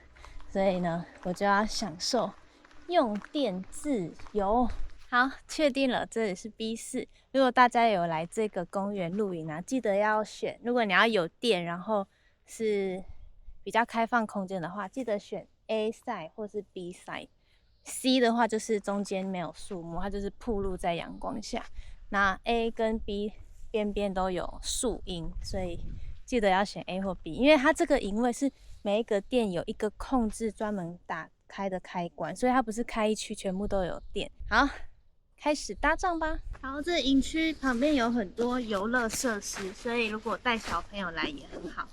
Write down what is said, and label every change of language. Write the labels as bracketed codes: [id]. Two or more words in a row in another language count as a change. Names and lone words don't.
[zh] 所以呢，我就要享受用電自由。好，確定了，這裡是 B4。如果大家有來這個公園露營啊，記得要選。如果你要有電，然後是比較開放空間的話，記得選 [en] A side [zh] 或是 [en] B side。 [zh] C 的話就是中間沒有樹木，它就是暴露在陽光下。那 A 跟 B 邊邊都有樹蔭，所以記得要選 A 或 B， 因為它這個營位是每一個店有一個控制專門打開的開關，所以它不是開一區全部都有電。好，開始搭帳吧。然後這營區旁邊有很多遊樂設施，所以如果帶小朋友來也很好。